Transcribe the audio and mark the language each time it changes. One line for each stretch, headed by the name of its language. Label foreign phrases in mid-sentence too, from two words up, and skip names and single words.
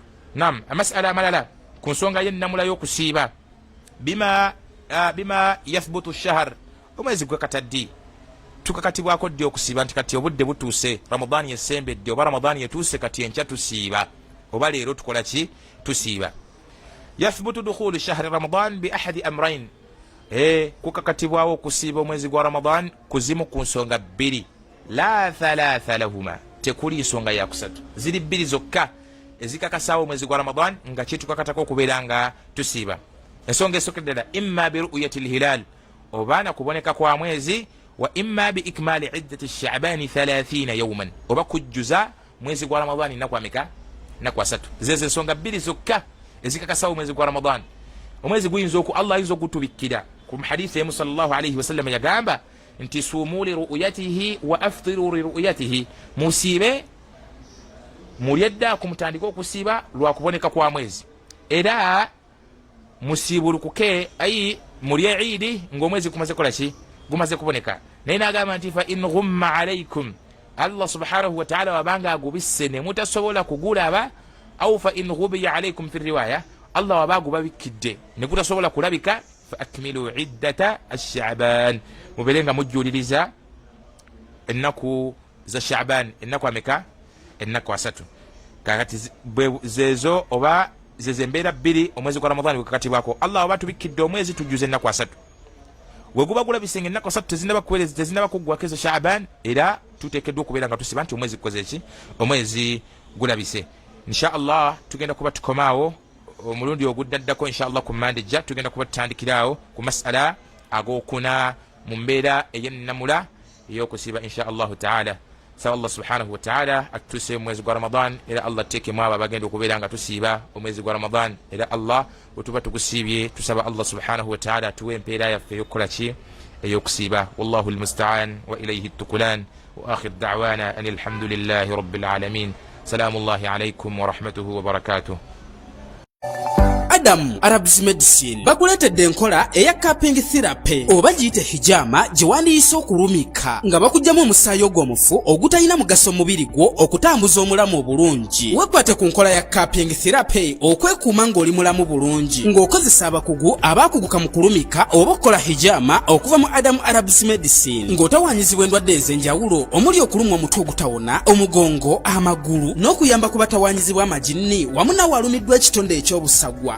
Ganda: Nam amasala amalala ku nsonga y'ennamula y'okusiiba
Arabic: بما يثبت الشهر,
Ganda: omwezi gwe kataddi tukakatibwako ddi okusiiba nti kati obudde butuuse, Ramadani yesembedde oba Ramadani yetuuse kati enkya tusiiba oba leero tukola ki? Tusiiba.
Arabic: يثبت دخول شهر رمضان بأحد أمرين,
Ganda: kukakatibwawo okusiiba omwezi gwa Ramadan kuzimu ku nsonga 2,
Arabic: لا ثالث لهما,
Ganda: tekuli nsonga ya kusatu, ziri 2 zokka ezikakasaawo omwezi gwa Ramadan nga kitukakatako okubeera nga tusiiba. Ensonga esookedde ddala
Arabic: إما برؤية الهلال,
Ganda: obaana kuboneka kwa mwezi,
Arabic: وإما بإكمال عدة شعبان 30 يوما,
Ganda: oba kujjuza mwezi gwa Ramadan nnaku ameka? Nnaku 3. Zezo ensonga 2 zokka ezikakasaawo omwezi gwa Ramadan. Omwezi guyinza Allah ayinza okutubikkira. Ku hadithi emu
Arabic: صلى الله عليه وسلم
Ganda: yagamba nti
Arabic: صوموا لرؤيته وأفطروا لرؤيته,
Ganda: musiibe mulye ddaako mutandike okusiiba lwa kuboneka kwa mwezi, era musiibulukuke ayi mulye Eid ng'omwezi gumaze kola ki? Gumaze kuboneka. Naye n'agamba nti
Arabic: فإن غم عليكم,
Ganda: Allah
Arabic: سبحانه وتعالى
Ganda: wabanga agubisse ne mutasobola kugulaba,
Arabic: أو فإن غبي عليكم في رواية,
Ganda: Allah waba agubabikidde ne gutasobola kulabika,
Arabic: فأكملوا عدة شعبان,
Ganda: muberenga mujjuliriza ennaku za Sha'ban. Ennaku ameka? Ennaku 3. Kakati zezo oba zeze embeera 2 omwezi gwa Ramadani gwekakatibwako. Allah waba tubikidde omwezi tujjuze ennaku 3. Weguba gulabise ennaku 3 tezinaba kuweereza, tezinaba kuggwako ezo Sha'ban, era tuteekeddwa okubeera nga tusiba nti omwezi gukoze ki? Omwezi gulabise.
Arabic: إن شاء الله
Ganda: tugenda kuba tukomaawo omulundi oguddaddako
Arabic: إن شاء الله
Ganda: ku Mande jja, tugenda kuba tutandikiraawo ku masala ag'okuna mu mbeera ey'ennamula ey'okusiiba
Arabic: إن شاء الله تعالى.
Ganda: Saba Allah
Arabic: سبحانه وتعالى
Ganda: atutuuse omwezi gwa Ramadan, era Allah tuteekemu abo abagenda okubeera nga tusiiba omwezi gwa Ramadan, era Allah wetuba tugusiibye tusaba Allah
Arabic: سبحانه وتعالى
Ganda: atuwe empeera yaffe ey'okukola ki? Ey'okusiiba.
Arabic: والله المستعان وإليه التكلان وآخر دعوانا أن الحمد لله رب العالمين. سلام الله عليكم ورحمته وبركاته.
Ganda: Adam Arabs Medicine bakuletedde enkola eya
English: cupping therapy
Ganda: oba giyite hijama gye wandiise okulumika nga bakugyamu omusaayi ogw'omufu ogutalina mugaso mubiri gwo okutambuza omulamu obulungi. Wekwate ku nkola ya
English: cupping therapy
Ganda: okwekuuma ng'oli mulamu bulungi ng'okozesa abakugu abaakuguka mu kulumika oba okukola hijama okuva mu Adam Arabs Medicine ng'otawanyizibwa endwadde ez'enjawulo omuli okulumwa omutwe ogutawona, omugongo, amagulu n'okuyamba ku batawanyizibwa amajinni wamu n'awalumiddwa ekitonde eky'obusagwa.